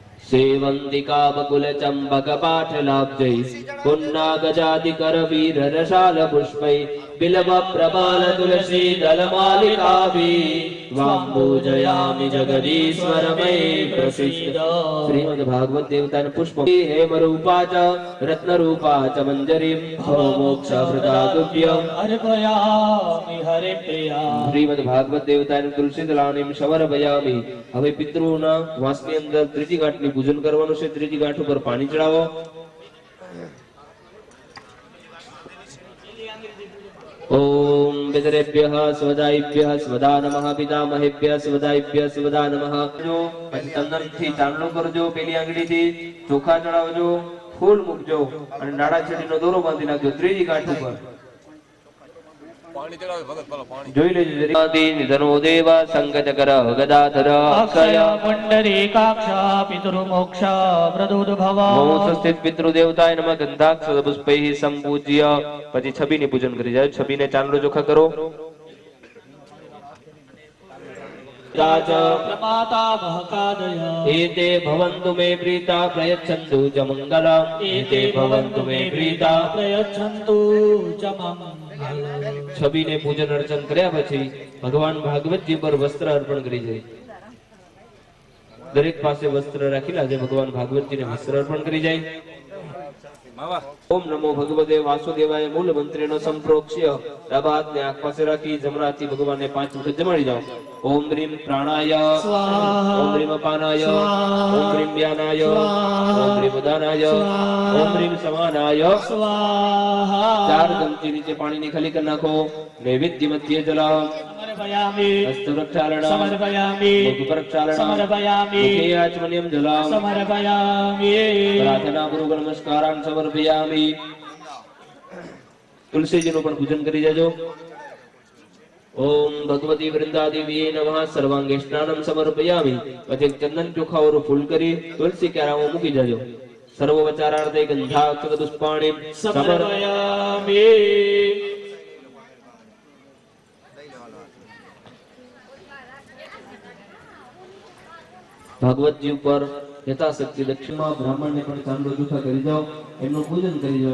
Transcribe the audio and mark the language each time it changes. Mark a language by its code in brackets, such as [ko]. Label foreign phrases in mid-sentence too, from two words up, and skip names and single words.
[sa] सेवंतिका बकुल चंपक पाठलाब्जै पुन्ना गजादिकर वीर रसाल पुष्पै बिल्व प्रबाल तुलसी दलमालिकाभि वाम्बूजयामि जगदीश्वर मयि प्रसीद। श्रीमद् भागवत देवता पुष्प हेम रूपा च रत्न रूपा च मंजरी मोक्ष प्रदातुभ्यं अर्पयामि हरे प्रिया। श्रीमद् भागवत देवता तुलसी दलानीम समर्पयामि। [gu] હવે પિતૃઓના વાસની અંદર ત્રીજી ગાંઠની પૂજન કરવાનું છે। ત્રીજી ગાંઠ ઉપર પાણી ચડાવો। [sa] ओम पितरेभ्यः स्वदायिभ्यः स्वदा नमः पितामहेभ्यः स्वदायिभ्यः स्वदा नमः। [gu] જો ચંદન થી ચાંદલો કરજો, પેલી આંગળી થી ચોખા ચડાવજો, ફૂલ મૂકજો અને નાડા છેડીનો દોરો બાંધી નાખજો ત્રીજી ગાંઠ ઉપર। પાણી ચઢાવે ભગત વાળા પાણી જોઈ લેજો। [sa] जरी निधनो देव संगतकर गदाधर अक्षय पुंडरीकाक्ष पितृमोक्ष प्रदोद्भव मोक्ष स्थित पितृ देवताय नमः गंधाक्ष पुष्पै संपूज्य। [gu] પછી છબીની પૂજન કરી જાય। છબીને ચાંદલો ચોખા કરો। [sa] राज प्रमाता महकादय एते भवन्तु मे प्रीता प्रयच्छन्तु च मंगलम्। एते भवन्तु मे प्रीता प्रयच्छन्तु च मंगलम्। [gu] છબીને પૂજન અર્ચન કર્યા પછી ભગવાન ભાગવતજી પર વસ્ત્ર અર્પણ કરી જાય। દરેક પાસે વસ્ત્ર રાખેલા છે, ભગવાન ભાગવતજીને વસ્ત્ર અર્પણ કરી જાય। [sa] ओम नमो भगवते वासुदेवाय मूल मंत्रेण संप्रोक्ष्य [gu] ડાબા હાથને આંખ પાસે રાખી જમણા હાથથી ભગવાનને 5 વખત જમાડી જાઓ। [sa] ओम ह्रीं प्राणाय स्वाहा, ओम ह्रीं अपानाय स्वाहा, ओम ह्रीं व्यानाय स्वाहा, ओम ह्रीं उदानाय स्वाहा, ओम ह्रीं समानाय स्वाहा। [gu] 4 ચમચી નીચે પાણી ની ખાલી કરી નાખો। [sa] नैवेद्य मध्य जलाम समर्पयामि, हस्त प्रक्षालनम समर्पयामि, मुख प्रक्षालनम समर्पयामि, मुखे आचमनीयं जलम समर्पयामि, प्रार्थना पूर्वक नमस्कारान् समर्पयामि। [gu] तुलसीजीનું પણ પૂજન કરી જાજો। [sa] ओम भगवती वृंदादेवी नमः सर्वांगे स्नानम समर्पयामि। [gu] પછી ચંદન ચોખાઓર ફૂલ કરી તુલસી ક્યારામાં મૂકી જાજો। [sa] सर्वोपचारार्थे गंधाक्षत पुष्पाणि समर्पयामि। [gu] ભાગવતજી ઉપર યથાશક્તિ દક્ષિણા બ્રાહ્મણને પણ ચાંદલો ચોખા કરી જાઓ, એમનું પૂજન કરી જાઓ।